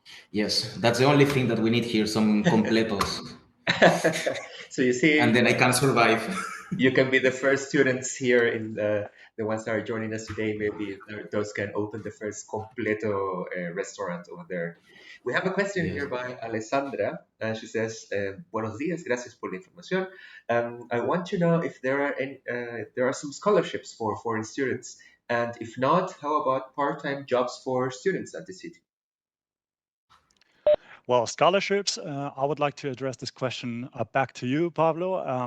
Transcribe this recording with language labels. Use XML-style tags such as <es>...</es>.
<en>Yes, that's the only thing that we need here, some completos, So you and see, then I can survive. you can be the first students here in the ones that are joining us today. Maybe those can open the first completo restaurant over there. We have a question Yes. here by Alessandra. She says,</en> <es>"Buenos días, gracias por la información.</es> <en>I want to know if there are some scholarships for foreign students, and if not, how about part-time jobs for students at the city?" well, scholarships. I would like to address this question back to you, Pablo.</en>